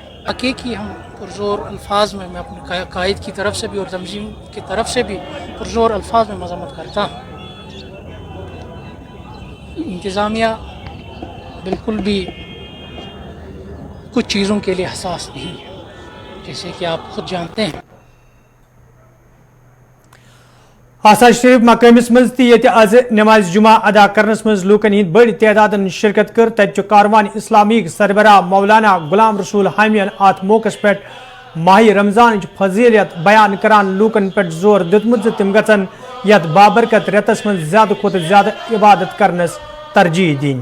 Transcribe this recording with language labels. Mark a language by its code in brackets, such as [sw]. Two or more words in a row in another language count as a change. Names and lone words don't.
[ur] حقیقی ہم پرزور الفاظ میں اپنے قائد کی طرف سے بھی اور تنظیم کی طرف سے بھی پرزور الفاظ میں مذمت کرتا ہوں. انتظامیہ بالکل بھی کچھ چیزوں کے لیے حساس نہیں ہے، جیسے کہ آپ خود جانتے ہیں. [ks] آسا شریف مقامس مز آز نماز جمعہ ادا کرنس مز لوکن ہند بڑی تعداد شرکت کر. تت کاروان اسلامی سربراہ مولانا غلام رسول حامین ات موقع پہ ماہ رمضان فضیلت بیان کران لوکن پہ زور دتمت تم گھن یت بابرکت رتس من زیادہ کھت زیادہ عبادت کرنس ترجیح دین.